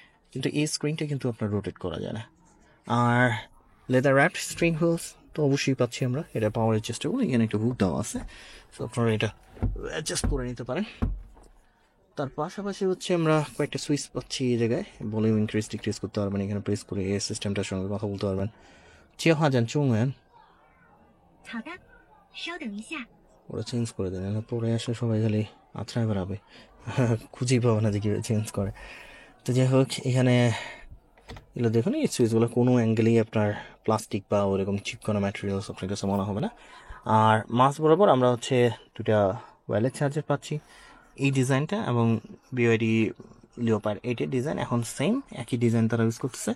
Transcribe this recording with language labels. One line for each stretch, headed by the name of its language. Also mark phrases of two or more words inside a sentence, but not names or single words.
Bangla: কিন্তু এই স্ক্রিনটা কিন্তু আপনার রোটেট করা যায় না। আর
English: leather wrapped string wheels
Bangla: তো অবশ্যই পাচ্ছি আমরা, এটা পাওয়ারের চেষ্টা করি। এখানে একটা হুক দেওয়া আছে, তো আপনারা এটা অ্যাডজাস্ট করে নিতে পারেন। তার পাশাপাশি হচ্ছে আমরা কয়েকটা সুইচ পাচ্ছি এই জায়গায়,
English: volume increase decrease
Bangla: করতে পারবেন, এখানে প্রেস করে এই সিস্টেমটার সঙ্গে কথা বলতে পারবেন।
Chinese: 切换成中文，好的，稍等一下。
Bangla: ওরা চেঞ্জ করে দেন, না পরে আসলে সবাই খালি আত্রায় বেড়াবে, খুঁজেই পাবে না যে কীভাবে চেঞ্জ করে। তো যাই হোক, এখানে এগুলো দেখুন, এই সুইচগুলো কোনো অ্যাঙ্গেলেই আপনার প্লাস্টিক বা ওরকম চিপকোনা ম্যাটেরিয়ালস আপনার কাছে মনে হবে না। আর মাছ বরাবর আমরা হচ্ছে দুটা
English: wireless charger
Bangla: পাচ্ছি, এই ডিজাইনটা এবং বিওআইডি লিওপার 8-এর ডিজাইন এখন সেম, একই ডিজাইন তারা ইউজ করতেছে।